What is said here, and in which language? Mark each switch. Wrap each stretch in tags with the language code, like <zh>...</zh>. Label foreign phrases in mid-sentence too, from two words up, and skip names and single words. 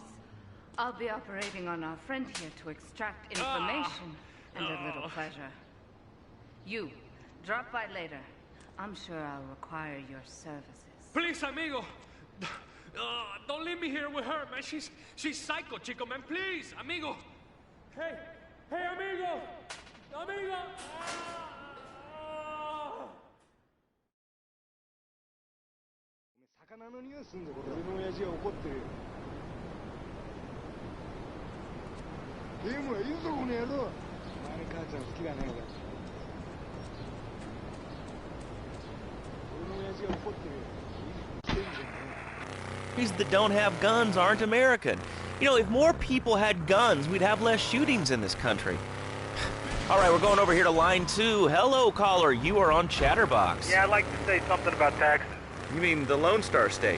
<en>I'll be operating on our friend here to extract information and a little pleasure. You, drop by later. I'm sure I'll require your services. Please, amigo. Don't leave me here with her, man. She's psycho, chico, man. Please, amigo. Hey, amigo. Amigo.</en> <ja>魚の匂いすんだこれ。俺の親父は怒ってるよ。ゲームはいいぞこの野郎。お前の母ちゃん好きだね俺。俺の親父が怒ってるよ。いいじゃんね。</ja> <en>These that don't have guns aren't American. You know, if more people had guns, we'd have less shootings in this country. All right, we're going over here to line 2. Hello, caller. You are on Chatterbox. Yeah, I'd like to say something about taxes. You mean the Lone Star State?</en>